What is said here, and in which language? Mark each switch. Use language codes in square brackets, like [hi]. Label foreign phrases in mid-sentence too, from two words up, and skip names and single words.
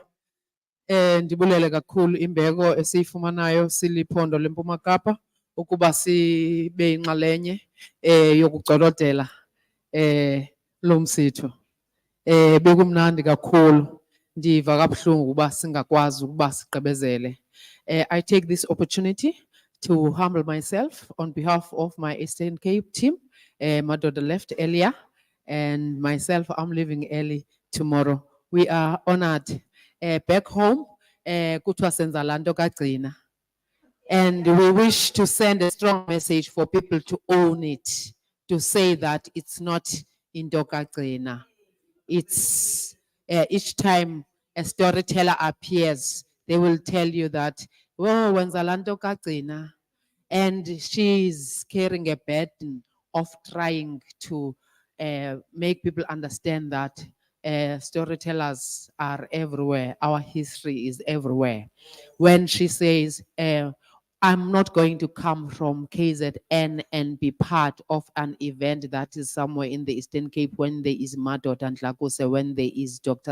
[xh] Ndibulele kakhulu imbeko esiyifumanayo siliphondo leMpuma Kapa ukuba sibe inxalenye yokucolodela lo msitho. Bekumnandi kakhulu. Ndiva kabuhlungu ukuba singakwazi ukuba sigqibezele. [en] I take this opportunity to humble myself on behalf of my Eastern Cape team. Madoda left earlier and myself, I'm leaving early tomorrow. We are honored. Back home, [xh] kuthiwa senza laa nto kaGcina. [en] And we wish to send a strong message for people to own it, to say that it's not [xh] into kaGcina. [en] It's each time a storyteller appears, they will tell you that, [xh] oh, wenza laa nto kaGcina. [en] And she's carrying a burden of trying to make people understand that storytellers are everywhere. Our history is everywhere. When she says, I'm not going to come from KZN and be part of an event that is somewhere in the Eastern Cape when there is Madot and Lakose, when there is Dr.